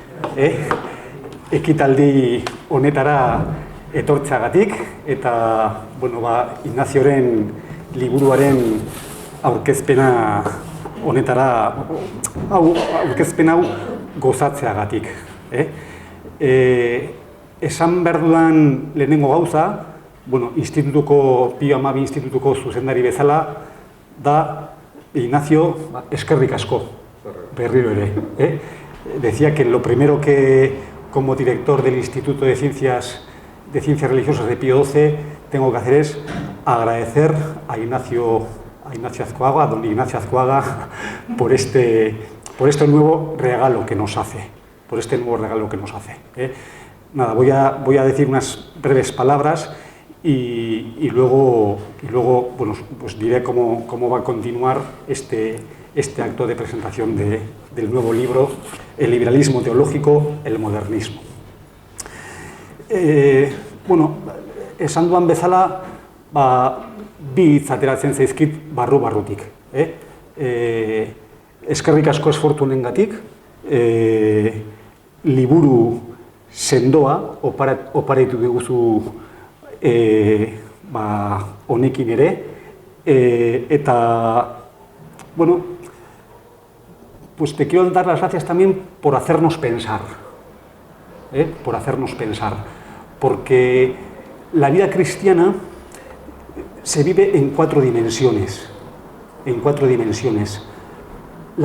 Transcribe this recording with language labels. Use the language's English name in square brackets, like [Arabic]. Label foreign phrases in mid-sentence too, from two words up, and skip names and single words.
[Basque] Ekitaldi honetara etortzeagatik eta Ignazioren liburuaren aurkezpena honetara aurkezpen hau gozatzeagatik. Esan behar dudan lehenengo gauza, Pio Hamabi institutuko zuzendari bezala, da Ignacio eskerrik asko, berriro ere. [Spanish] Decía que lo primero que, como director del Instituto de Ciencias Religiosas de Pío XII, tengo que hacer es agradecer a Ignacio Azcóaga, a don Ignacio Azcóaga, por este nuevo regalo que nos hace. Nada, voy a decir unas breves palabras y luego pues diré cómo va a continuar este acto de presentación del nuevo libro, El liberalismo teológico, el modernismo. [Basque] Esan duan bezala, bi hitz ateratzen zaizkit barrutik. Eskerrik asko esfortu honengatik, liburu sendoa oparatu diguzu honekin ere, eta [Spanish] pues te quiero dar las gracias también por hacernos pensar, porque la vida cristiana se vive en cuatro dimensiones, la